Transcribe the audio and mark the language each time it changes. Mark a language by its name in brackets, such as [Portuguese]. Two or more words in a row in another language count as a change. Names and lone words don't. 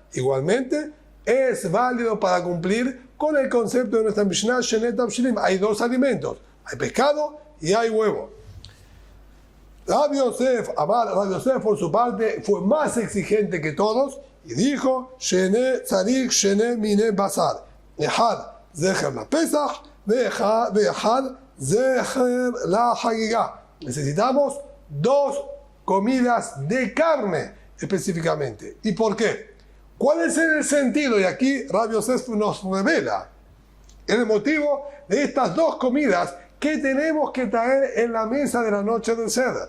[Spanish] Igualmente es válido para cumplir con el concepto de nuestra Mishnah [Hebrew] שני תבשילין. [Spanish] Hay dos alimentos, hay pescado y hay huevo. Rav Yosef, Rav Yosef por su parte fue más exigente que todos y dijo [Hebrew] שני צריך שני מיני בשר אחד זכר לפסח ואחד זכר לחגיגה. [Spanish] Necesitamos dos comidas de carne específicamente. ¿Y por qué? ¿Cuál es el sentido? Y aquí Rav Yosef nos revela el motivo de estas dos comidas que tenemos que traer en la mesa de la noche del Seder.